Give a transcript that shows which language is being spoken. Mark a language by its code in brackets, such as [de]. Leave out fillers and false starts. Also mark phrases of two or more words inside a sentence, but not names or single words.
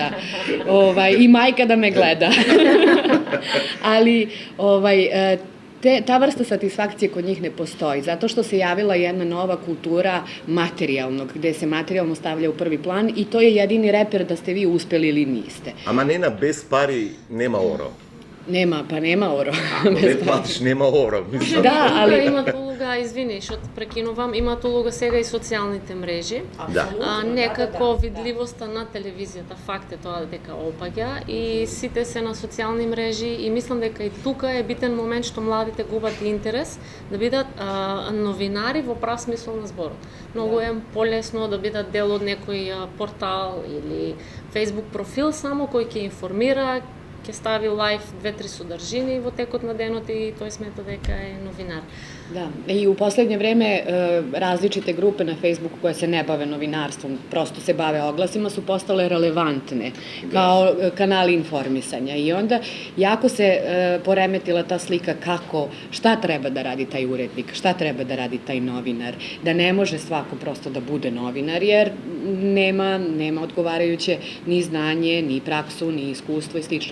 [sr] I majka da me gleda. Ali, ta vrsta satisfakcije kod njih ne postoji, zato što se javila jedna nova kultura materijalnog, gde se materijalno stavlja u prvi plan i to je jedini reper da ste vi uspeli ili niste. [mk] Ама нена, без пари нема оро. [sr] Nema oro. [mk] Ако не платиш, нема оро. Мислам. [sr] Да, али... [mk] Имат улога, извини, што прекинувам, имат улога сега и социјалните мрежи. Да. Некако видливоста на телевизијата, факт е тоа дека опаѓа и сите се на социјални мрежи и мислам дека и тука е битен момент што младите губат интерес да бидат новинари во прав смисол на зборот. Многу е полесно да бидат дел од некој портал или Facebook профил само кој ќе информира, ќе стави лайв 2-3 содржини во текот на денот и тој смета дека е новинар. [sr] Da, i u poslednje vreme različite grupe na Facebooku koje se ne bave novinarstvom, prosto se bave oglasima, su postale relevantne kao kanali informisanja i onda jako se poremetila ta slika kako, šta treba da radi taj urednik, šta treba da radi taj novinar, da ne može svako prosto da bude novinar jer nema odgovarajuće ni znanje, ni praksu, ni iskustvo i slično.